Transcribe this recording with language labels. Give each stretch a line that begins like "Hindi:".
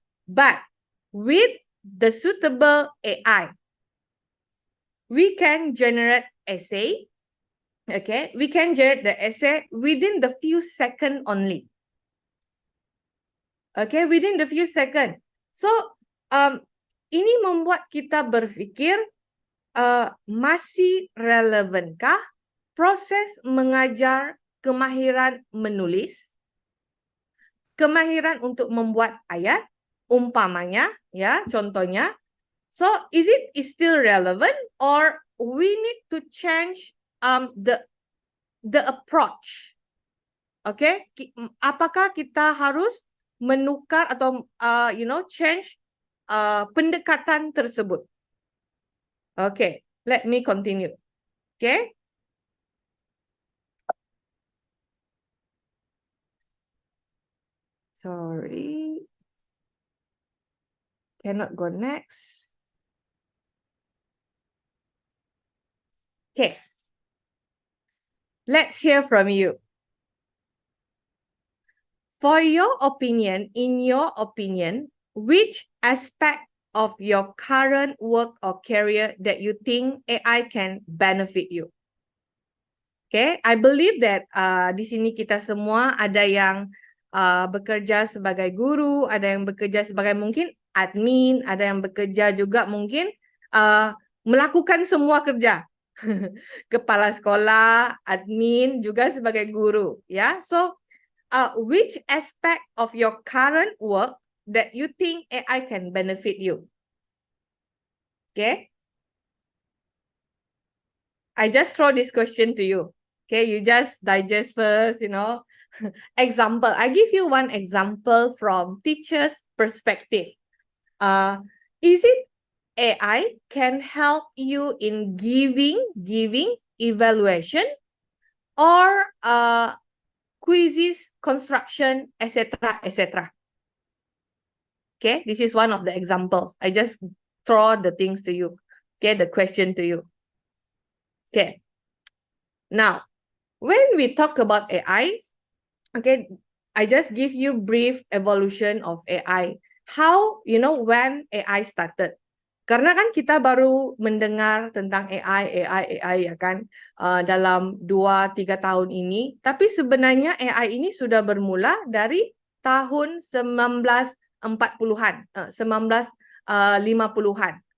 English: But with the suitable AI, we can generate essay. Okay, we can generate the essay within the few seconds only. Okay, within the few seconds.
Malay: So, ini membuat kita berfikir, masih relevankah proses mengajar kemahiran menulis, kemahiran untuk membuat ayat, umpamanya, ya, contohnya.
English: So, is it still relevant or we need to change the approach?
Malay: Okay, apakah kita harus menukar atau change pendekatan tersebut?
English: Okay, let me continue. Okay. Sorry. Cannot go next. Okay. Let's hear from you. For your opinion, in your opinion, which aspect of your current work or career that you think AI can benefit you? Okay, I believe that
Malay: di sini kita semua ada yang bekerja sebagai guru, ada yang bekerja sebagai mungkin admin, ada yang bekerja juga mungkin melakukan semua kerja. Kepala sekolah, admin, juga sebagai guru.
English: Ya, so which aspect of your current work that you think AI can benefit you? Okay, I just throw this question to you. Okay, you just digest first, Example, I give you one example from teacher's perspective. Is it AI can help you in giving evaluation or quizzes, construction, etc., etc. Okay, this is one of the example. I just throw the things to you. Okay, the question to you. Okay. Now, when we talk about AI, okay, I just give you brief evolution of AI. How, when AI started.
Malay: Karena kan kita baru mendengar tentang AI ya kan, dalam 2-3 tahun ini. Tapi sebenarnya AI ini sudah bermula dari tahun 1940-an, 1950-an.